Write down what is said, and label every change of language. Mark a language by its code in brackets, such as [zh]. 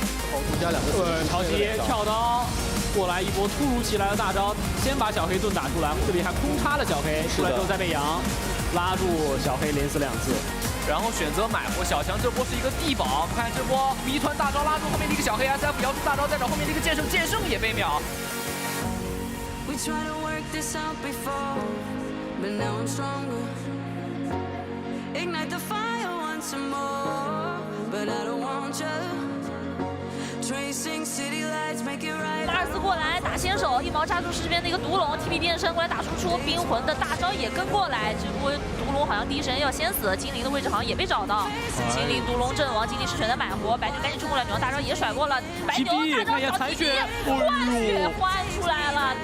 [zh] 对，超级跳刀过来一波突如其来的大招，先把小黑盾打出来，这里还空插了小黑，出来之后再被羊拉住小黑，连死2次，然后选择买活小强，这波是一个地保，看这波谜团大招拉住后面的一个小黑 SF 摇出大招，再找后面的一个剑圣，剑圣也被秒。 [en] We tried to work this out before, but now I'm stronger. Ignite the fire once more, but I don't want you. Tracing city lights, make it right. [zh] 拉尔斯过来打先手，一毛扎住这边的一个毒龙 ，TP 变身过来打输出，冰魂的大招也跟过来，这波毒龙好像第一时间要先死，精灵的位置好像也被找到，精灵毒龙阵亡，精灵是选择买活，白牛赶紧冲过来，女王大招也甩过了，白牛大招小 TP 换血换出来了，